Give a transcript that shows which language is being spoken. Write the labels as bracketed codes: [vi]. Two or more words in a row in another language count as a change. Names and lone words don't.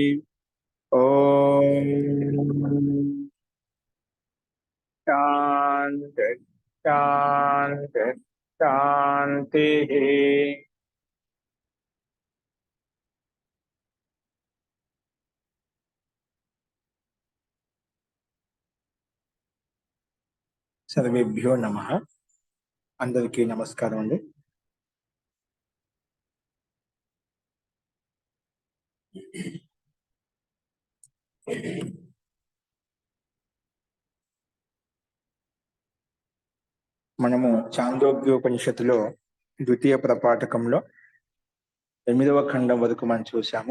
[sa] ओम शांति शांति शांति। सर्वेभ्यो नमः। [te] అందరికీ నమస్కారం అండి। మనము చాందోగ్యోపనిషత్తులో ద్వితీయ ప్రపాఠకంలో 8వ ఖండం వరకు మనం చూసాము.